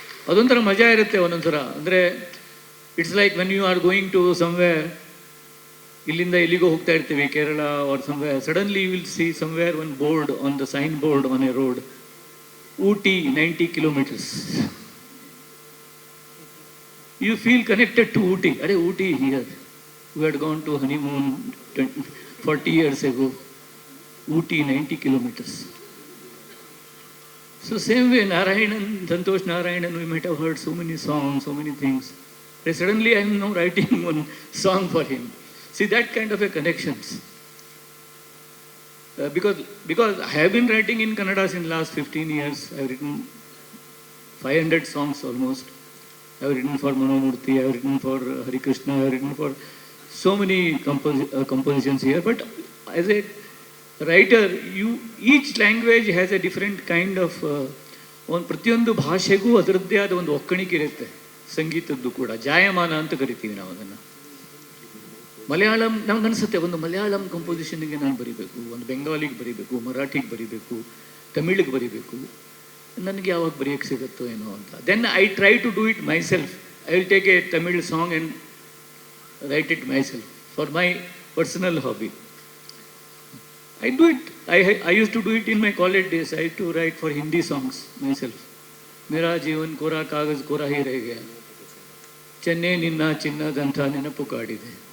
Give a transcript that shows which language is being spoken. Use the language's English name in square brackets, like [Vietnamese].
[Kannada] ಅದೊಂಥರ ಮಜಾ ಇರುತ್ತೆ ಒಂದೊಂಥರ. ಅಂದರೆ [English] it's like when you are going to somewhere, [Kannada] ಇಲ್ಲಿಂದ ಎಲ್ಲಿಗೋ ಹೋಗ್ತಾ ಇರ್ತೀವಿ, [English] Kerala or somewhere, suddenly you will see somewhere one board on the sign board on a road, Ooty 90 kilometers. You feel connected to Ooty. Are Ooty here? We had gone to honeymoon 40 years ago. Ooty 90 kilometers. So same way Narayanan, Santosh Narayanan, we might have heard so many songs, so many things. But suddenly I am now writing one song for him. See that kind of a connections. because I have been writing in Kannada since last 15 years. I have written 500 songs almost. I have written for Manomurthy, I have written for Hari Krishna, I have written for so many compositions here. But as a writer, each language has a different kind of [Kannada] ಒಂದು ಪ್ರತಿಯೊಂದು ಭಾಷೆಗೂ ಅದರದ್ದೇ ಆದ ಒಂದು ಒಕ್ಕಣಿಕೆ ಇರುತ್ತೆ. ಸಂಗೀತದ್ದು ಕೂಡ ಜಾಯಮಾನ ಅಂತ ಕರಿತೀವಿ ನಾವು ಅದನ್ನು. ಮಲಯಾಳಂ ನಮ್ಗೆ ಅನಿಸುತ್ತೆ ಒಂದು ಮಲಯಾಳಂ ಕಂಪೋಸಿಷನ್ಗೆ ನಾನು ಬರೀಬೇಕು, ಒಂದು ಬೆಂಗಾಲಿಗೆ ಬರೀಬೇಕು, ಮರಾಠಿಗೆ ಬರೀಬೇಕು, ತಮಿಳಿಗೆ ಬರೀಬೇಕು, ನನಗೆ ಯಾವಾಗ ಬರೆಯೋಕ್ಕೆ ಸಿಗುತ್ತೋ ಏನೋ ಅಂತ. [English] Then I try to do it myself. I will take a Tamil song and write it myself for my personal hobby. I do it. I used to do it in my college days. I used to write for Hindi songs myself. [Hindi] मेरा जीवन कोरा कागज कोरा ही रह गया, [Kannada] ಚೆನ್ನೆ ನಿನ್ನ ಚಿನ್ನದಂಥ ನೆನಪು ಕಾಡಿದೆ.